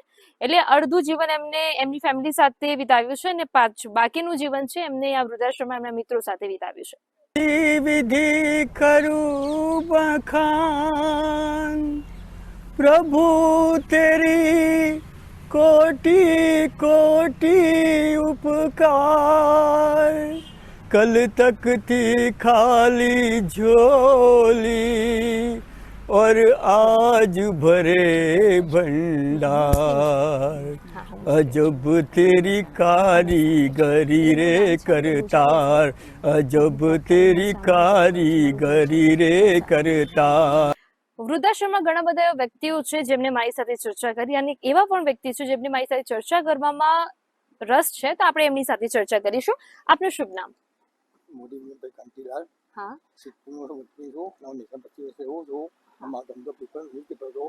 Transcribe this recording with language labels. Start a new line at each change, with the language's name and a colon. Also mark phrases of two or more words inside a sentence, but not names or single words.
Gujarati: એટલે અડધું જીવન એમને એમની ફેમિલી સાથે વિતાવ્યું છે અને બાકીનું જીવન છે એમને આ વૃદ્ધાશ્રમમાં એમના મિત્રો સાથે વિતાવ્યું છે.
Hindi: विधि करूँ बखान प्रभु तेरी कोटी कोटी ઉપકાર कल तक थी खाली झोली और आज भरे भंडार अजब तेरी कारीगरी रे करतार अजब तेरी कारीगरी रे करतार.
Gujarati: વૃદ્ધાશ્રમમાં ઘણા બધા એવા વ્યક્તિઓ છે જેમને મારી સાથે ચર્ચા કરી અને એવા પણ વ્યક્તિ છે જેમને મારી સાથે ચર્ચા કરવામાં રસ છે, તો આપણે એમની સાથે ચર્ચા કરીશું. આપનું શુભ નામ? મોદી ભાઈ કાંતિલાલ. હા. સિદ્ધપુર વતની છું. હું 25 વર્ષે રહું છું. અમારા ધંધો પેપર છો.